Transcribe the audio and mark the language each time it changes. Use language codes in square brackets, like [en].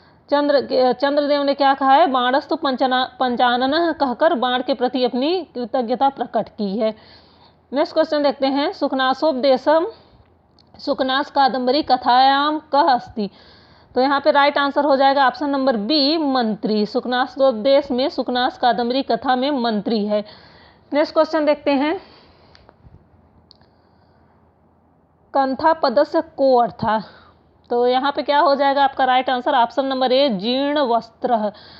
[hi] चंद्रदेव ने क्या कहा है? [sa] बाणस्तु पंचानन [hi] कहकर बाण के प्रति अपनी कृतज्ञता प्रकट की है। नेक्स्ट क्वेश्चन देखते हैं, शुकनासोपदेशम [sa] सुकनास कादम्बरी कथायाम कः अस्ति। [hi] तो यहाँ पे राइट आंसर हो जाएगा ऑप्शन नंबर बी मंत्री। सुकनासोपदेश में सुकनास कादम्बरी कथा में मंत्री है। नेक्स्ट क्वेश्चन देखते हैं। [sa] कंथा पदस्य को अर्था। [hi] तो यहाँ पे क्या हो जाएगा आपका right answer option number A जीर्ण वस्त्र।